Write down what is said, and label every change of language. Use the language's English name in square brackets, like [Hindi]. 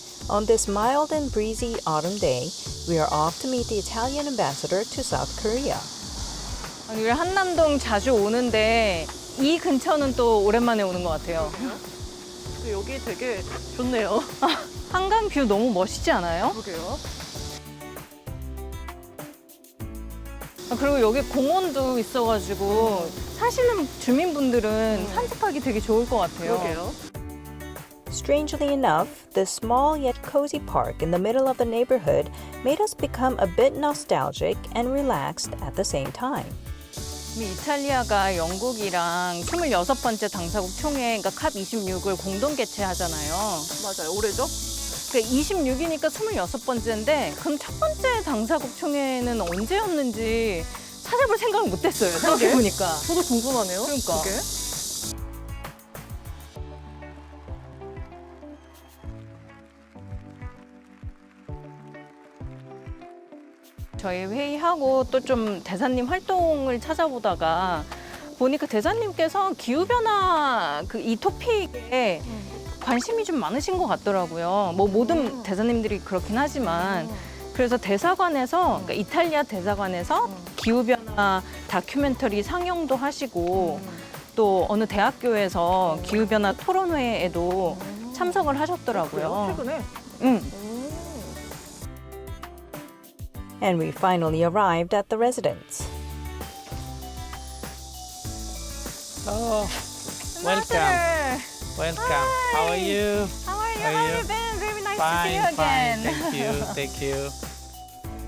[English] On this mild and breezy autumn day, we are off to meet the Italian ambassador to South Korea. [Korean] 우리 한남동 자주 오는데 이 근처는 또 오랜만에 오는 것 같아요. 여기 되게 좋네요. 한강 뷰 너무 멋있지 않아요? 그러게요. 그리고 여기 공원도 있어가지고 사시는 주민분들은 산책하기 되게 좋을 것 같아요. 그러게요. [English] Strangely enough, this small yet cozy park in the middle of the neighborhood made us become a bit nostalgic and relaxed at the same time. [Korean] 이탈리아가 영국이랑 26번째 당사국 총회, 그러니까 컵26을 공동 개최하잖아요. 맞아요. 올해죠? 그러니까 26이니까 26번째인데 그럼 첫 번째 당사국 총회는 언제였는지 찾아볼 생각을 못했어요. 생각해보니까. 저도 궁금하네요. 그러니까. 그게. 저희 회의하고 또 좀 대사님 활동을 찾아보다가 보니까 대사님께서 기후변화 이 토픽에 관심이 좀 많으신 것 같더라고요. 뭐 모든 대사님들이 그렇긴 하지만 그래서 대사관에서 그러니까 이탈리아 대사관에서 기후변화 다큐멘터리 상영도 하시고 또 어느 대학교에서 기후변화 토론회에도 참석을 하셨더라고요. 최근에? 응. [English] And we finally arrived at the residence. Oh, welcome. Welcome. Hi. How are you? How are you? How are How have you? you been? Very nice Fine, to see you again. fine. Thank you. Thank you.